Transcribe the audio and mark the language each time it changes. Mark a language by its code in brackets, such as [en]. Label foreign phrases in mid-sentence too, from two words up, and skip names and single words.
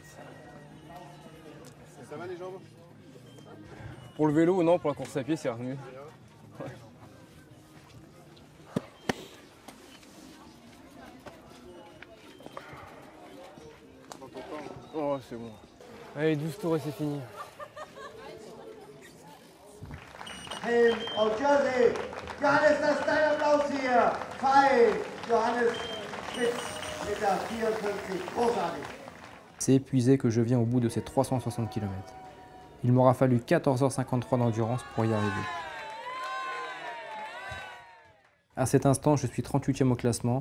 [fr] Ça va les jambes? Pour le vélo, non, pour la course à pied, c'est revenu. Ouais. Oh, c'est bon. Allez, 12 tours et c'est fini. [de] Helm auf Jersey. Johannes, das ist dein Applaus hier. Fein. Johannes Spitz mit der 54. Großartig. [fr] C'est épuisé que je viens au bout de ces 360 km. Il m'aura fallu 14h53 d'endurance pour y arriver. À cet instant, je suis 38e au classement.